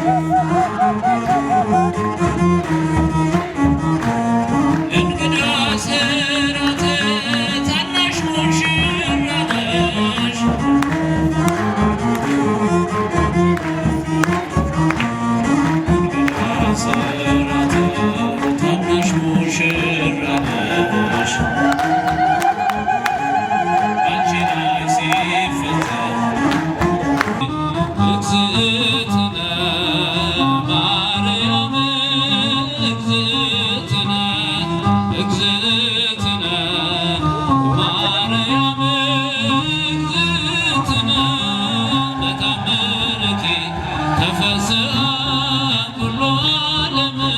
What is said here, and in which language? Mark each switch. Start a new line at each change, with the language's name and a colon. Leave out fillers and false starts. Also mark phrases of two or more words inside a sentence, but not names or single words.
Amharic: እንግዳ ስራት ታናሽ ሙሽራ ነሽ እንግዳ ስራት ታናሽ ሙሽራ ነሽ አንቺ ላይ ሲፈጸም
Geez: እግዝእትነ ማርያም እግዝእትነ ማርያም እግዝእትነ በታምርኪ ተፈስሐ ኩሉ ዓለም